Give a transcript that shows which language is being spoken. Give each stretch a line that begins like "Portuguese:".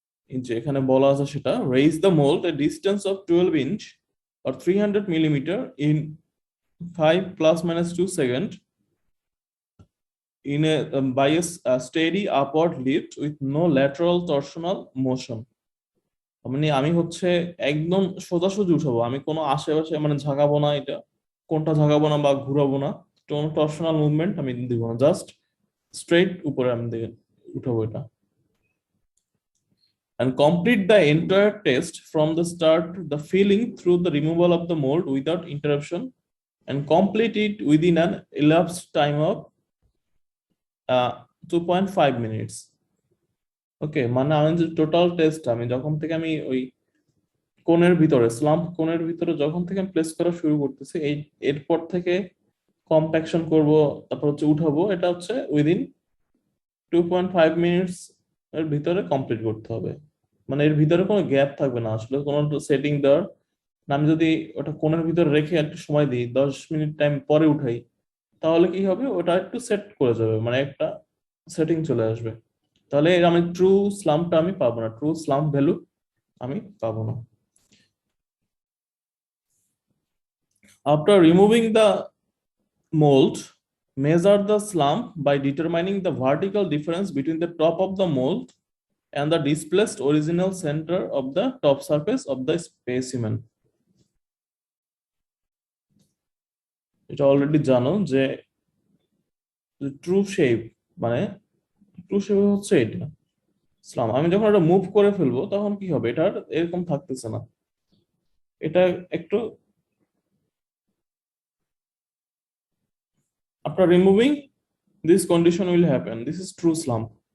Bangla: যে এখানে বলা আছে সেটা,
English: raise the mold a distance of 12 inch or 300 millimeter in 5 ± 2 seconds in a by a steady upward lift with no lateral torsional motion.
Bangla: মানে আমি হচ্ছে একদম সোজাসুজি উঠাবো, আমি কোনো আশেপাশে মানে ঝাঁকাবো না, এটা কোনটা ঝাঁকাবো না বা ঘুরাবো না, কোনো টরশনাল মুভমেন্ট আমি দিব না, জাস্ট স্ট্রেট উপরে আমি উঠাবো এটা।
English: And complete the entire test from the start to the filling through the removal of the mold without interruption, and complete it within an elapsed time of 2.5 minutes.
Bangla: ওকে, মানে আমি যে টোটাল টেস্ট আমি যখন থেকে আমি ওই কোণের ভিতরে স্লাম্প কোণের ভিতরে যখন থেকে আমি প্লেস করা শুরু করতেছি, এই এরপর থেকে কম্প্যাকশন করব, তারপর হচ্ছে উঠাবো, এটা হচ্ছে উইদিন 2.5 মিনিটস এর ভিতরে কমপ্লিট করতে হবে। মানে এর ভিতরে কোনো গ্যাপ থাকবে না আসলে, কোনো সেটিং দেওয়ার না। আমি যদি ওটা কোণের ভিতরে রেখে একটু সময় দিই, 10 মিনিট টাইম পরে উঠাই, তাহলে কি হবে, ওটা একটু সেট করে যাবে, মানে একটা সেটিং চলে আসবে। তাহলে আমি ট্রু স্লাম্পটা আমি পাবো না, ট্রু স্লাম্প ভ্যালু আমি পাবো না।
English: After removing the mold, measure the slump by determining the vertical difference between the top of the mold and the displaced original center of the top surface of the specimen.
Bangla: এটা already জানো যে true shape, মানে true shape হচ্ছে এটা slam. আমি যখন এটা move করে ফেলবো তখন কি হবে, এটা এরকম থাকতেছে না, এটা একটু
English: after removing this condition will happen, this is true slump.